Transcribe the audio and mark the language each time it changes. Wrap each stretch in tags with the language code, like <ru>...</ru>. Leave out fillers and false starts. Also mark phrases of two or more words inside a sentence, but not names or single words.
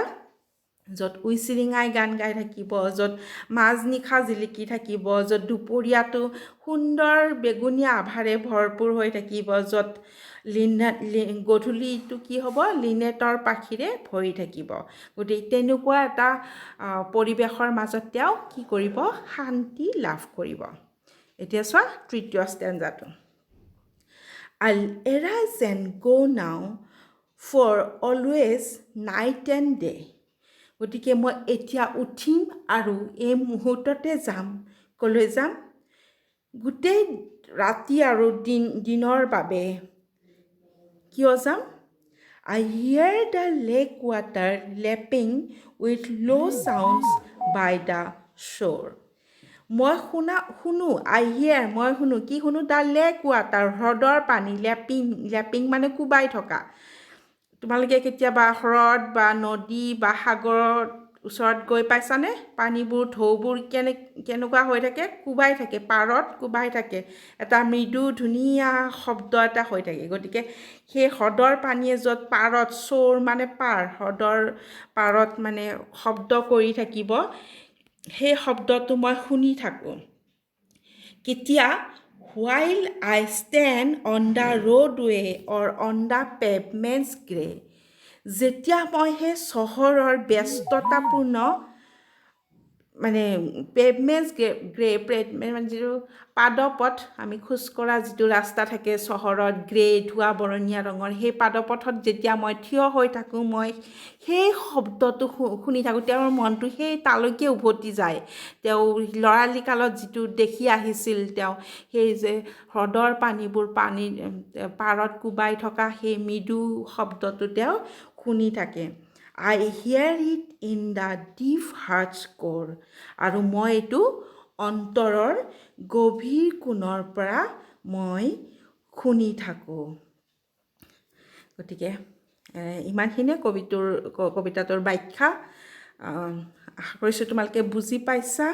<as>য'ত উইচিৰিঙাই গান গাই থাকিব, য'ত মাজনিশা জিলিকি থাকিব, য'ত দুপৰীয়াটো সুন্দৰ বেগুনীয়া আভাৰে ভৰপূৰ হৈ থাকিব, য'ত গধূলিটো কি হ'ব? লিনেটৰ পাখিৰে ভৰি থাকিব। গতিকে তেনেকুৱা এটা পৰিৱেশৰ মাজত তেওঁ কি কৰিব? শান্তি লাভ কৰিব। এতিয়া চোৱা তৃতীয় ষ্টেঞ্জাটো।</as> <en>I'll arise and go now for always night and day.</en> <as>গতিকে মই এতিয়া উঠিম আৰু এই মুহূৰ্ততে যাম। ক'লৈ যাম? গোটেই ৰাতি আৰু দিনৰ বাবে। কিয় যাম?</as> <en>I hear the lake water lapping with low sounds by the shore.</en> <as>মই শুনো,</as> <en>I hear,</en> <as>মই শুনো, কি শুনো?</as> <en>The lake water,</en> <as>হ্ৰদৰ পানী, লেপিং মানে কোবাই থকা। তোমালোকে কেতিয়াবা হ্ৰদ বা নদী বা সাগৰৰ ওচৰত গৈ পাইছানে? পানীবোৰ, ঢৌবোৰ কেনেকুৱা হৈ থাকে? কোবাই থাকে, পাৰত কোবাই থাকে। এটা মৃদু ধুনীয়া শব্দ এটা হৈ থাকে। গতিকে সেই হ্ৰদৰ পানীয়ে য'ত পাৰত, চোৰ মানে পাৰ, হ্ৰদৰ পাৰত মানে শব্দ কৰি থাকিব, সেই শব্দটো মই শুনি থাকোঁ। কেতিয়া?</as> <en>While I stand on the roadway or on the pavement's grey.</en> <as>যেতিয়া মই সেই চহৰৰ ব্যস্ততাপূৰ্ণ মানে পেভমেণ্টছ মানে যিটো পাদপথ, আমি খোজকঢ়া যিটো ৰাস্তা থাকে চহৰত, ধোঁৱা বৰণীয়া ৰঙৰ, সেই পাদপথত যেতিয়া মই থিয় হৈ থাকোঁ, মই সেই শব্দটো শুনি থাকোঁ। তেওঁৰ মনটো সেই তালৈকে উভতি যায়। তেওঁ ল'ৰালি কালত যিটো দেখি আহিছিল, তেওঁ সেই যে হ্ৰদৰ পানীবোৰ পাৰত কোবাই থকা সেই মৃদু শব্দটো তেওঁ শুনি থাকে।</as> <en>I hear it in the deep heart's core.</en> <as>আৰু মই এইটো অন্তৰৰ গভীৰ কোণৰ পৰা মই শুনি থাকোঁ। গতিকে ইমানখিনিয়ে কবিতাটোৰ ব্যাখ্যা। আশা কৰিছোঁ তোমালোকে বুজি পাইছা।</as>